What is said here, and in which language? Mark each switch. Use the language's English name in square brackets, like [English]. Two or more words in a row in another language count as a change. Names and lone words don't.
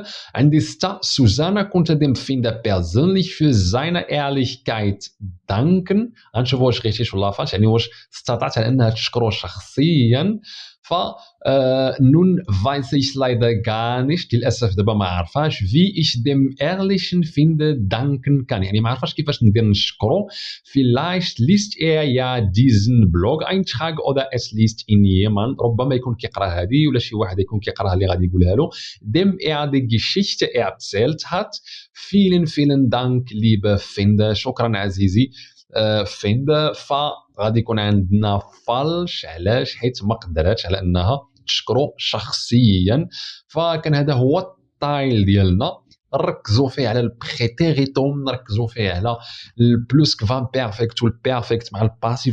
[German] عندي 6 Susanna konnte dem Finder persönlich für seine Ehrlichkeit danken. [Arabic] غنشوفوا واش richtig ولا falsch. يعني واش استطاعت على أنها تشكره شخصيا. [German] ف nun weiß ich leider gar nicht [Arabic] للأسف دابا ما عرفاش [German] wie ich dem ehrlichen Finder danken kann. [Arabic] يعني ما عرفاش كيفاش ندير نشكرو. [German] vielleicht liest er ja diesen Blog-Eintrag oder es liest ihn jemand. [Arabic] ربما يكون كيقرا هذه ولا شي واحد يكون كيقراها اللي غادي يقولها له. [German] dem die Geschichte erzählt hat. vielen Dank liebe Finder. [Arabic] شكرا عزيزي فيندا. فغادي يكون عندنا فالش. علاش؟ حيت ما قدراتش على انها تشكرو شخصيا. فكان هذا هو الطايل ديالنا. نركزوا فيه على البريتيغيتوم، نركزوا فيه على البلوس كفان بيرفكت والبيرفكت مع الباسيف.